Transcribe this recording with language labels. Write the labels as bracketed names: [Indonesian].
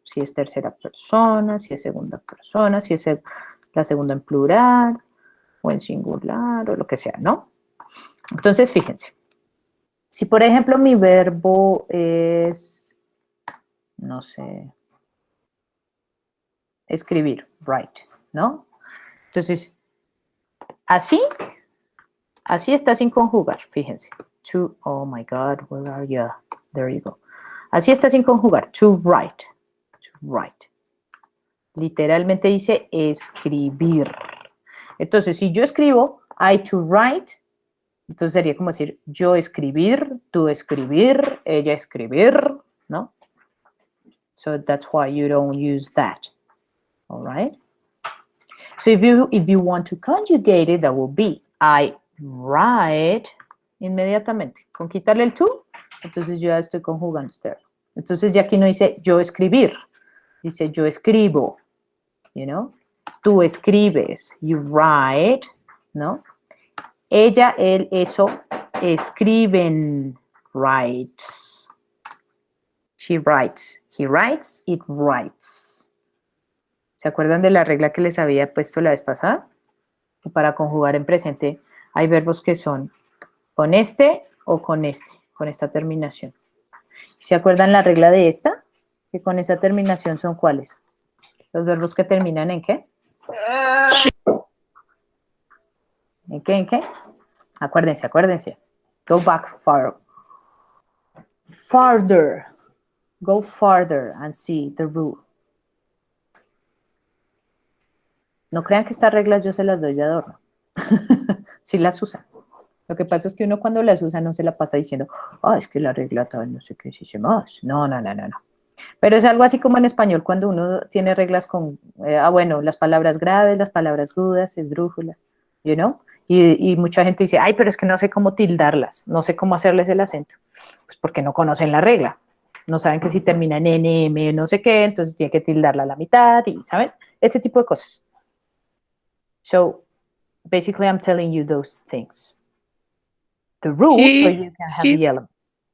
[Spanish] Si es tercera persona, si es segunda persona, si es la segunda en plural o en singular o lo que sea, ¿no? Entonces, fíjense. Si, por ejemplo, mi verbo es, no sé, escribir, write, ¿no? Entonces, así está sin conjugar, fíjense. [English] To, oh my God, where are you? There you go. [Spanish] Así está sin conjugar. [English] To write. To write. [Spanish] Literalmente dice escribir. Entonces, si yo escribo [English] I to write, [Spanish] entonces sería como decir yo escribir, tú escribir, ella escribir, ¿no? [English] So that's why you don't use that. All right? So if you want to conjugate it, that will be I write inmediatamente. [Spanish] Con quitarle el to, entonces yo ya estoy conjugando este verbo. Entonces ya aquí no dice yo escribir, dice yo escribo, [English] you know. [Spanish] Tú escribes, [English] you write, [Spanish] ¿no? Ella, él, eso, escriben, writes. [English] She writes, he writes, it writes. [Spanish] ¿Se acuerdan de la regla que les había puesto la vez pasada? Que para conjugar en presente hay verbos que son con este o con esta terminación. ¿Se acuerdan la regla de esta? Que con esa terminación son ¿cuáles? Los verbos que terminan ¿en qué? ¿En qué? ¿En qué? Acuérdense, acuérdense. [English] Go back farther. Go farther and see the rule. [Spanish] No crean que estas reglas yo se las doy de adorno. Sí las usan. Lo que pasa es que uno cuando las usa no se la pasa diciendo, es que la regla tal, no sé qué, si se más. No. Pero es algo así como en español cuando uno tiene reglas con, bueno, las palabras graves, las palabras agudas, esdrújulas, [English] you know? [Spanish] Y mucha gente dice, pero es que no sé cómo tildarlas, no sé cómo hacerles el acento. Pues porque no conocen la regla. No saben que si termina en N, M, no sé qué, entonces tiene que tildarla a la mitad y, ¿saben? Ese tipo de cosas. [English] So, basically I'm telling you those things. The rules so you can have the elements.